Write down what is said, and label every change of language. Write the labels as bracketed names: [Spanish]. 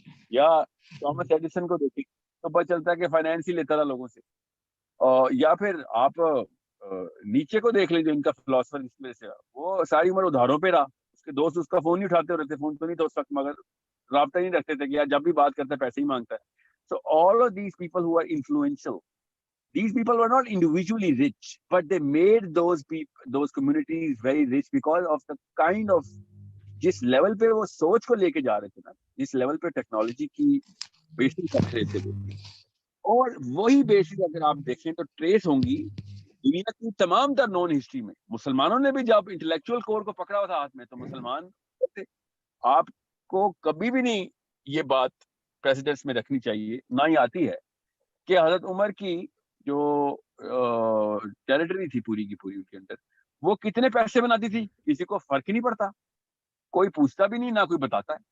[Urdu] یا Thomas Edison کو دیکھیں تو پتہ چلتا ہے کہ فائنینس ہی لیتا رہا لوگوں سے. یا پھر آپ نیچے کو دیکھ لیجیے, ان کا فلاسفر اس میں سے وہ ساری عمر ادھاروں پہ رہا. اس کے دوست اس کا فون نہیں اٹھاتے رہتے, فون تو نہیں تھا اس وقت مگر رابطہ نہیں رکھتے تھے کہ یار جب بھی بات کرتے پیسے ہی مانگتا ہے. [English] So all of these people who are influential, these people were not individually rich, but they made those communities very rich because of the kind of [Urdu] جس لیول پہ وہ سوچ کو لے کے جا رہے تھے نا, جس لیول پہ ٹیکنالوجی کی بیسس رکھ رہے تھے. اور وہی بیسس اگر آپ دیکھیں تو ٹریس ہوں گی دنیا کی تمام تر نون ہسٹری میں. مسلمانوں نے بھی جب انٹلیکچوئل کور کو پکڑا ہوا تھا ہاتھ میں تو مسلمان تھے. آپ کو کبھی بھی نہیں یہ بات پریزیڈنٹس میں رکھنی چاہیے, نہ ہی آتی ہے, کہ حضرت عمر کی جو ٹیریٹری تھی پوری کی پوری ان کے اندر وہ کتنے پیسے بناتی تھی کسی کو فرق ہی نہیں پڑتا, کوئی پوچھتا بھی نہیں, نہ کوئی بتاتا ہے.